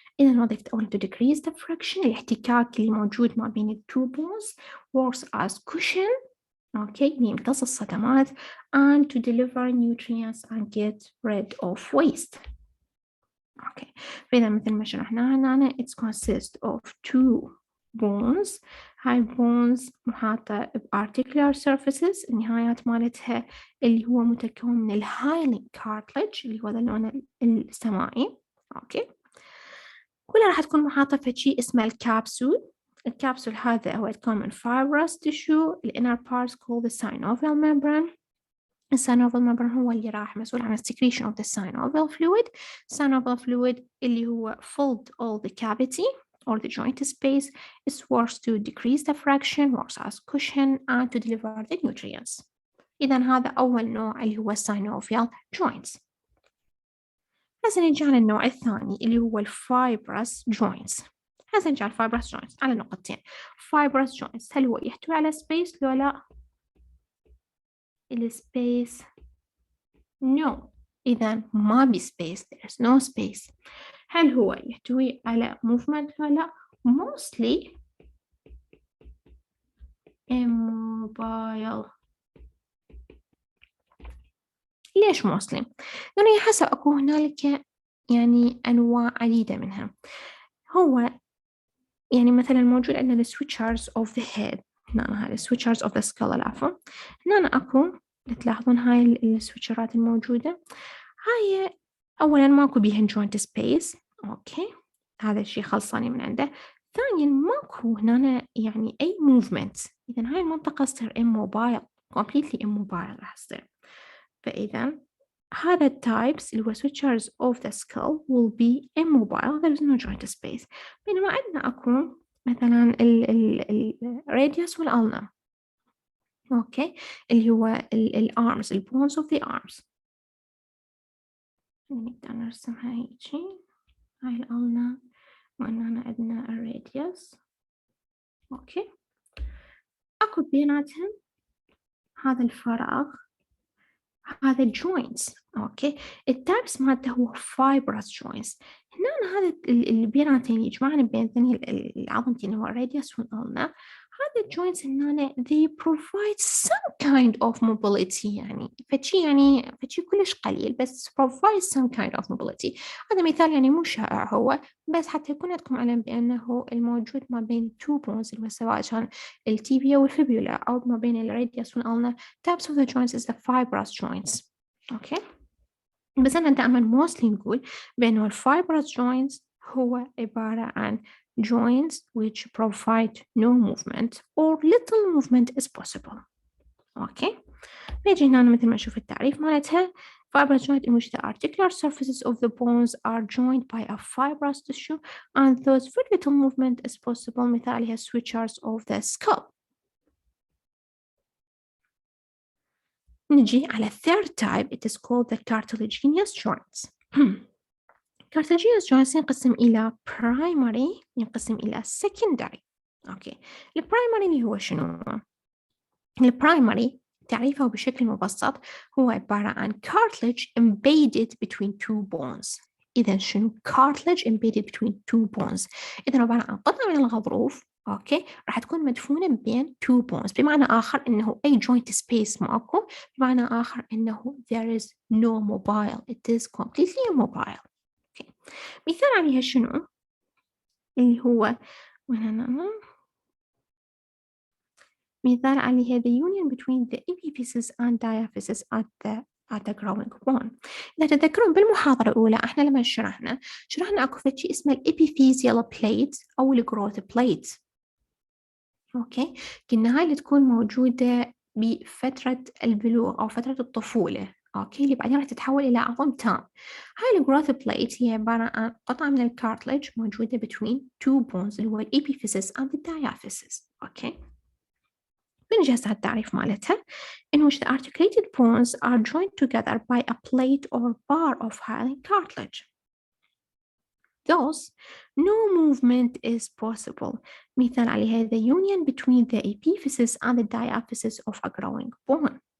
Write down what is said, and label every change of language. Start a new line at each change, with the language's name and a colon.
Arabic: إذا وظيفة أولا
English: to decrease the friction،
Arabic: الاحتكاك اللي موجود ما بين ال two bones،
English: works as cushion،
Arabic: أوكي، يمتص الصدمات،
English: and to deliver nutrients and get rid of waste.
Arabic: أوكي، فإذا مثل ما شرحنا هنا
English: it consists of two bones.
Arabic: هاي bones محاطة بarticular surfaces، النهايات مالتها اللي هو متكون من الهايلينج cartilage اللي هو اللون السمائي. أوكي، كلها راح تكون محاطة في شيء اسمه الكابسول. الكابسول هذا هو يتكون من fibrous tissue.
English: ال inner parts called the synovial membrane. الsynovial membrane
Arabic: هو اللي راح مسؤول عن
English: secretion of the synovial fluid. Synovial fluid
Arabic: اللي هو
English: filled all the cavity or the joint space. It works to decrease the fraction, works as cushion, and to deliver the nutrients.
Arabic: إذا هذا أول نوع اللي هو synovial joints. هسه نجي على النوع الثاني اللي هو الفايبرس جوينتس. هسه نجي على الفايبرس جوينتس على نقطتين. فايبرس جوينتس هل هو يحتوي على سبيس لو لا؟ السبيس no. إذا ما بي space،
English: there is no space.
Arabic: هل هو يحتوي على movement لو لا؟
English: mostly immobile.
Arabic: ليش mostly؟ لأنه حسب أكو هنالك يعني أنواع عديدة منها. هو يعني مثلا موجود عندنا
English: switchers of the head،
Arabic: هنا هاي
English: switchers of the skull
Arabic: العفو. هنا أكو تلاحظون هاي السويتشرات الموجودة، هاي أولا ماكو بيهن joint space. أوكي، هذا الشيء خلصاني من عنده. ثانيا ماكو هنا يعني أي movement، إذا هاي المنطقة تصير immobile،
English: completely immobile
Arabic: راح تصير. فإذا هذا التايبس اللي هو
English: switchers of the skull will be immobile, there is no joint space.
Arabic: بينما عندنا أكو مثلا الراديوس والألنا، أوكي، اللي هو الارمز، البونز of the arms. نقدر نرسمها هيجي، هاي الألنا وهنا عندنا الراديوس. أوكي، أكو بيناتهم هذا الفراغ، هذا joints. أوكي، التايبس مالته هو fibrous joints. هنا هذا اللي بيناتهم يجمعنا بين ثاني العظمتين هو الراديوس والألنا.
English: هذا الجوينتس هنا they provide some kind of mobility،
Arabic: يعني فشي كلش قليل بس
English: provide some kind of mobility.
Arabic: هذا مثال يعني مو شائع هو، بس حتى يكون عندكم علم بأنه الموجود ما بين
English: two bones
Arabic: اللي سواء كان التيبيا والفيبولا أو ما بين الراديوس والألنا.
English: types of the joints is the fibrous joints.
Arabic: أوكي، بس أنا دائما
English: mostly
Arabic: نقول بأنه الfibrous joints هو عبارة عن
English: joints which provide no movement or little movement is possible.
Arabic: أوكي، نيجي هنا مثل ما نشوف التعريف مالتها.
English: Fibrous joint in which the articular surfaces of the bones are joined by a fibrous tissue and thus very little movement is possible.
Arabic: مثالها
English: switchers of the skull. نجي على third type, it is called the cartilaginous joints.
Arabic: cartilaginous joints ينقسم إلى primary، ينقسم إلى secondary. أوكي، البرايمري اللي هو شنو؟ البرايمري تعريفه بشكل مبسط هو عبارة عن
English: cartilage embedded between two bones.
Arabic: إذا شنو
English: cartilage embedded between two bones؟
Arabic: إذا عبارة عن قطعة من الغضروف، اوكي راح تكون مدفونة بين two bones، بمعنى آخر إنه أي joint space ماكو، بمعنى آخر إنه
English: there is no mobile، it is completely immobile.
Arabic: اوكي مثال عليها شنو؟ اللي هو مثال عليها
English: the union between the epiphysis and diaphysis at the growing bone.
Arabic: إذا تذكرون بالمحاضرة الأولى إحنا لما شرحنا أكو شيء اسمه الابيثيزيال بليت أو الجروث بليت. أوكي قلنا هاي اللي تكون موجودة بفترة البلوغ أو فترة الطفولة، أوكي اللي بعدين راح تتحول إلى عظم تام. هاي الجروث بليت هي عبارة عن قطعة من الكارتلج موجودة
English: between two bones
Arabic: اللي هو الابيفيسيس
English: and the diaphysis.
Arabic: أوكي بنجهز على التعريف مالتها
English: in which the articulated bones are joined together by a plate or bar of hyaline cartilage. Thus, no movement is possible.
Arabic: مثال عليها
English: the union between the epiphysis and the diaphysis of a growing bone.